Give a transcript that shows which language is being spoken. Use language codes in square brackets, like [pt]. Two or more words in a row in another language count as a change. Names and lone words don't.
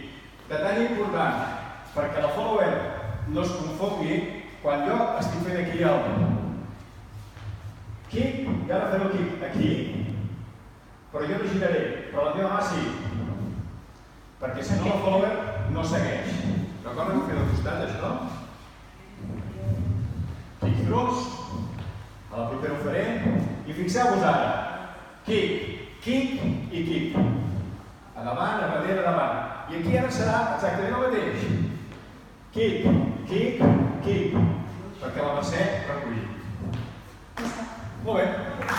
[ca] Detall important, perquè la follower no es confongui, quan jo estic fent aquí el kick, i ara faré el kick aquí, però jo no giraré, però la meva mà sí. Perquè si no la follower no segueix. D'acord? Hem fet al costat, això? Kick-throughs. A la propera ho faré. I fixeu-vos ara. [en] Kick, kick i kick. [ca] A davant, a darrere, a davant. I aquí ara serà exactament el mateix. [en] Kick, kick, kick. [ca] Perquè la Mercè recollir. Molt bé.